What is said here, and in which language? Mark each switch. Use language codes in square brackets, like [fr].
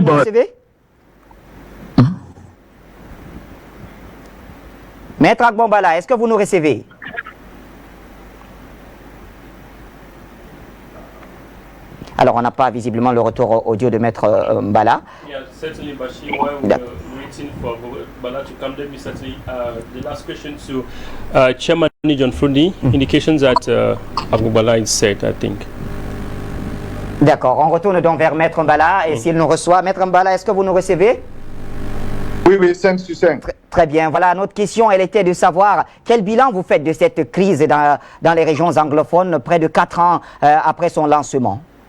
[fr] vous nous recevez? Maître Agbon Bala, est-ce que vous nous recevez? Alors, on n'a pas visiblement le retour audio de Maître Bala. [en] Yeah, certainly, Bashir, while we're waiting for Bala to come, let me certainly, the last question to Chairman John Frundi, indications that Abu Bala is set, I think. [fr] D'accord, on retourne donc vers Maître Mbala et s'il nous reçoit. Maître Mbala, est-ce que vous nous recevez? Oui, 5 sur 5. Très bien, voilà, notre question, elle était de savoir quel bilan vous faites de cette crise dans les régions anglophones, près de 4 ans après son lancement.